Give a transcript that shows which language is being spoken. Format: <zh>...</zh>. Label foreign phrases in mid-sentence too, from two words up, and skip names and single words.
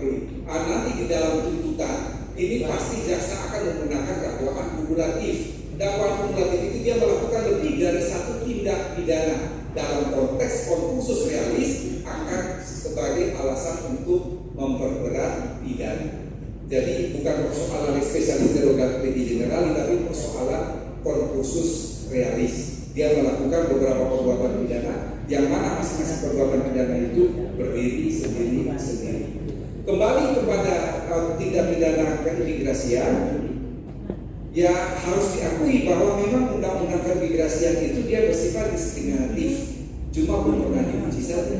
<id>Nanti di dalam tuntutan ini pasti jaksa akan menggunakan dakwaan kumulatif. Dakwaan kumulatif itu dia melakukan lebih dari 1 tindak pidana. Dalam konteks</id> <la>concursus realis</la> <id>akan sebagai alasan untuk memperberat pidana. Jadi bukan persoalan</id> <la>lex specialis derogat legi generali,</la> <id>tapi persoalan</id> <la>concursus realis.</la> <id>Dia melakukan beberapa perbuatan pidana yang mana masing-masing perbuatan pidana itu berdiri sendiri-sendiri. Kembali kepada tindak pidana keimigrasian, ya harus diakui bahwa memang undang-undang keimigrasian itu dia bersifat diskriminatif, cuma belum pernah diuji saja.</id>